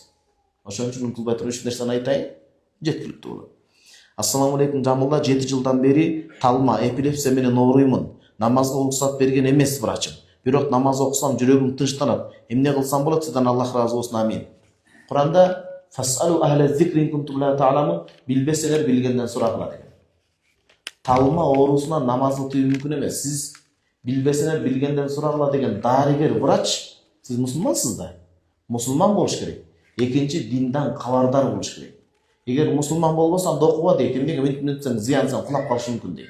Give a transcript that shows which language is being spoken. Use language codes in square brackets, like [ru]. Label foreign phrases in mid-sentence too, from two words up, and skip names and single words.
[ky] Ошон үчүн унутулбай туруп 3 нерсени айтайын, жеткиликтүү болот. [ar] السلام عليكم [ky] Жамылла, 7 жылдан бери талма, эпилепсия менен ооруймун. Намазга уруксат берген эмес врачым. Бирок намаз окусам жүрөгүм тынчтанат. Эмне кылсам болот? Сизден Аллах разы болсун, амин. [ar] Куранда فاسألوا أهل الذكر كنتم لا تعلمون, [ky] билбесеңер билгенден сурагыла деген. Талма оорусунан намаз кылуу мүмкүн эмес. Сиз билбесеңер билгенден сурагыла деген дарыгер, врач, сиз мусулмансыз да. Мусулман болуш керек. Экинчи, диндан кабардар болуш керек. Эгер мусулман болбосоң окуба дейт, эмнеге мынтсең зыянсың, кулап калышы мүмкүн дейт.